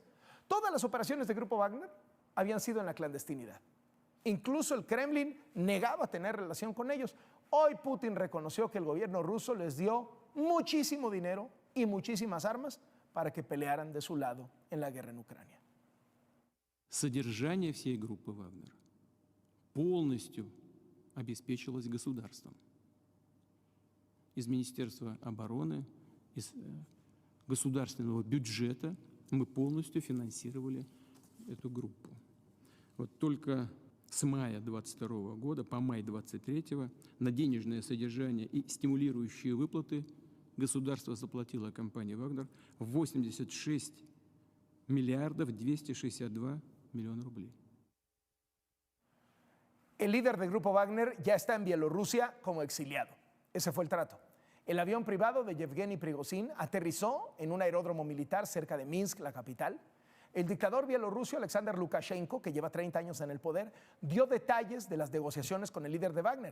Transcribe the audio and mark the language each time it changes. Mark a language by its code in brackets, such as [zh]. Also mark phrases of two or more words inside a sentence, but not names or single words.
[es] Todas las operaciones de Grupo Wagner habían sido en la clandestinidad. Incluso el Kremlin negaba tener relación con ellos. Hoy Putin reconoció que el gobierno ruso les dio muchísimo dinero y muchísimas armas para que pelearan de su lado en la guerra en Ucrania. [ru] Содержание всей группы «Вагнер» полностью обеспечивалось государством. Из Министерства обороны, из государственного бюджета мы полностью финансировали эту группу. Вот только с мая 2022 года по май 2023 на денежное содержание и стимулирующие выплаты государство заплатило компании «Вагнер» 86 миллиардов 262 миллиона рублей. [es] El líder del grupo Wagner ya está en Bielorrusia como exiliado. Ese fue el trato. El avión privado de Yevgeny Prigozhin aterrizó en un aeródromo militar cerca de Minsk, la capital. El dictador bielorruso Alexander Lukashenko, que lleva 30 años en el poder, dio detalles de las negociaciones con el líder de Wagner.